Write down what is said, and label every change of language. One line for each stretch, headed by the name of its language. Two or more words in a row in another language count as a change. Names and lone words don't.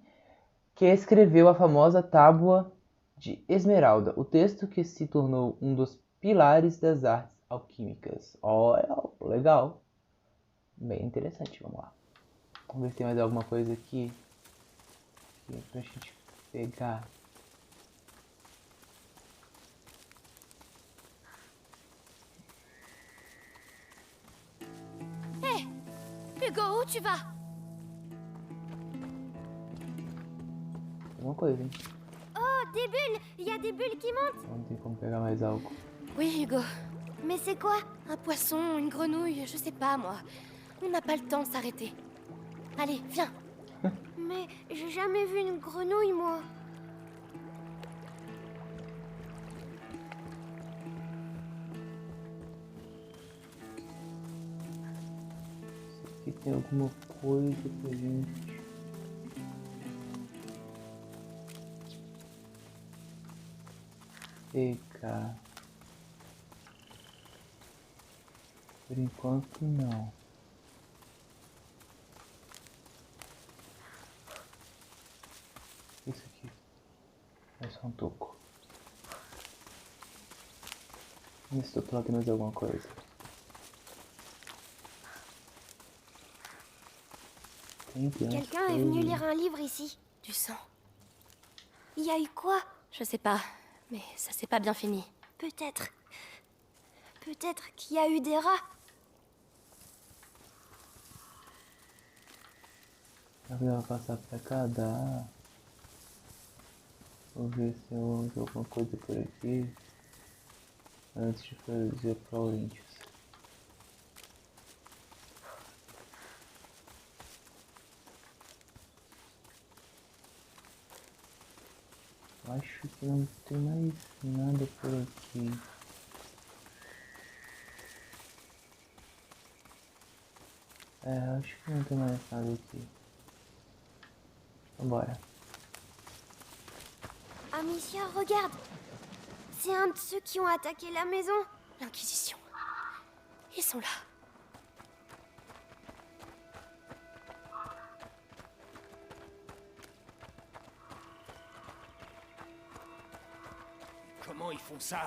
Portuguese: Que escreveu a famosa Tábua de Esmeralda, o texto que se tornou um dos pilares das artes alquímicas. Olha, legal. Bem interessante, vamos lá. Vamos ver se tem mais alguma coisa aqui pra gente pegar.
French: Hugo, où tu vas?
Portuguese: Alguma coisa, hein?
French: Oh, des bulles! Il y a des bulles qui montent!
Portuguese: Não tem como pegar mais algo.
French: Oui, Hugo. Mais c'est quoi? Un poisson, une grenouille, je sais pas moi. On n'a pas le temps de s'arrêter. Allez, viens. Mais j'ai jamais vu une grenouille, moi.
Portuguese: Aqui tem alguma coisa pra gente. Pegar. Por enquanto não. Isso aqui. É só um toco. Vamos ver se do outro lado tem mais alguma coisa.
French: Quelqu'un est venu lire un livre ici. Du sang. Il y a eu quoi? Je sais pas, mais ça s'est pas bien fini. Peut-être... Peut-être qu'il y a eu des rats.
Portuguese: Será que dá pra passar pra cá? Dá. Vou ver se eu uso alguma coisa por aqui. Antes de fazer pra Laurentius. Acho que não tem mais nada por aqui. Acho que não tem mais nada aqui. Vambora.
French: Amicia, regarde. C'est un de ceux qui ont attaqué la maison. L'Inquisition. Ils sont là. Comment ils font ça?